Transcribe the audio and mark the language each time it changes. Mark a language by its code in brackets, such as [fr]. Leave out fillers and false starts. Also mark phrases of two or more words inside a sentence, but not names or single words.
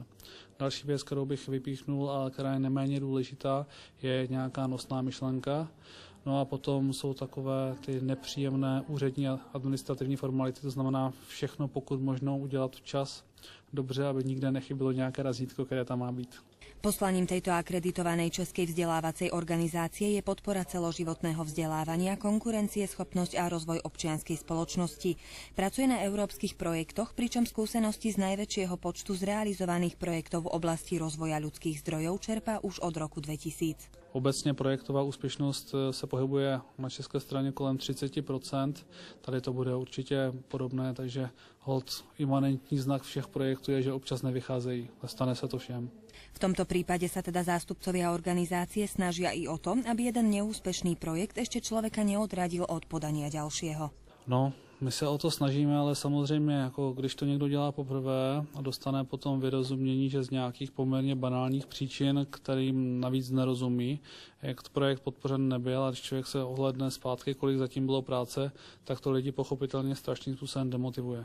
[cs] Další věc, kterou bych vypíchnul, a která je neméně důležitá, je nějaká nosná myšlenka. No a potom jsou takové ty nepříjemné úřední a administrativní formality, to znamená všechno pokud možno udělat včas, dobře, aby nikde nechybilo nějaké razítko, které tam má být. [sk] Poslaním tejto akreditovanej českej vzdelávacej organizácie je podpora celoživotného vzdelávania, konkurencieschopnosť a rozvoj občianskej spoločnosti. Pracuje na európskych projektoch, pričom skúsenosti z najväčšieho počtu zrealizovaných projektov v oblasti rozvoja ľudských zdrojov čerpá už od roku 2000. [cs] Obecně projektová úspěšnost se pohybuje na české straně kolem 30%. Tady to bude určitě podobné, takže holt imanentní znak všech projektů je, že občas nevycházejí. Stane se to všem. [sk] V tomto prípade sa teda zástupcovia organizácie snažia i o to, aby jeden neúspešný projekt ešte človeka neodradil od podania ďalšieho. [cs] No, my se o to snažíme, ale samozřejmě, jako když to někdo dělá poprvé a dostane potom vyrozumění, že z nějakých poměrně banálních příčin, kterým navíc nerozumí, jak to projekt podpořen nebyl, a když člověk se ohledne zpátky, kolik zatím bylo práce, tak to lidi pochopitelně strašným způsobem demotivuje.